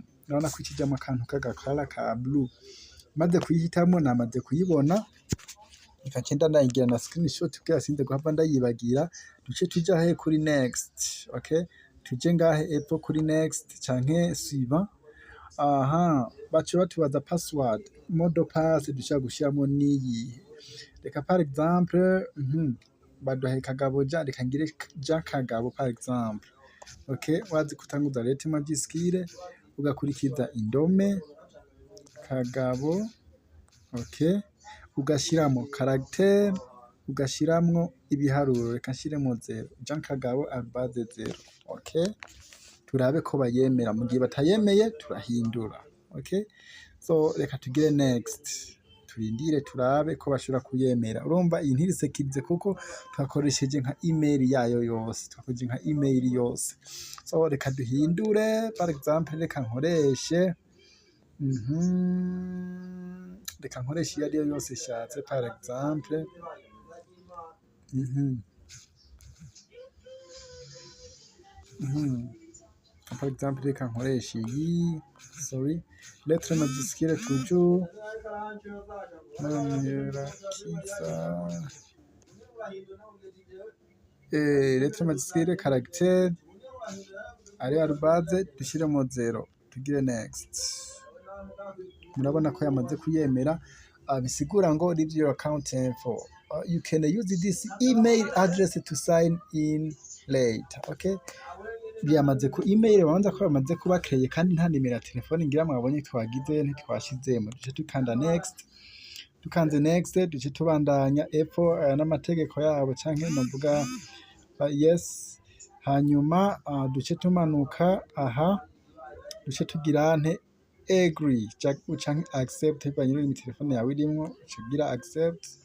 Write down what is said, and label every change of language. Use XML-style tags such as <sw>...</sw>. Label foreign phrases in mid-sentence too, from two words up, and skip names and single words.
<rn>Urabona ko ikijamwo akantu k'agakara ka blue, maze kuyihitamwo namaze kuyibona, reka nce ndayigira na screenshot kugira sinze guhava ndayibagira. Duce tuja he kuri next, okay. Tuje ngahe epfo kuri next canke suivant. Baca batubaza password,</rn> <fr>mode pass</fr> <rn>dushaka gushiramo niyi. Reka</rn> <fr>par exemple</fr> <rn>baduhaye Kagabo Jean, reka ngire Jean Kagabo</rn> <fr>par exemple,</fr> <rn>okay. Wazi kutanguza</rn> <fr>lettre majuscule</fr> <rn>ugakurikiza indome Kagabo, okay, ugashiramo caractère, ugashiramwo ibiharuro, reka nshiremo 0, Jean Kagabo @0, okay. Turabe ko bayemera, mu gihe batayemeye turahindura, okay. So reka tugire next, turindire turabe ko bashobora kuyemera. Urumva iyi ntirisekirize kuko twakoresheje nka email yayo yose, twakoresheje nka email yose. So reka duhindure,</rn> <fr>par exemple</fr> <rn>reka nkoreshe reka nkoresha iyo ariyo yose ishatse</rn> <fr>par exemple par exemple</fr> <rn>reka nkoresha iyi sorry</rn> <fr>lettre majuscule toujours lettre majuscule caractère</fr> <rn>ari arbaze dushiremo 0 tugire next. Murabona ko yamaze kuyemera, bisigura ngo</rn> <en>leave your account info. You can use this email address to sign in later.</en> <rn>Okay, byamaze ku email babanza ko bamaze kuba kreye kandi nta nimero ya telefone ngira mwabonye twagize ntitwashizemo. Duce tukanda next, tukanze next duce tubandanya epfo n'amategeko yabo canke novuga yes, hanyuma duce tumanuka aha duce tugira nte agree canke accept bivanye n'imi telefone yawe irimo ucugira accept.</rn>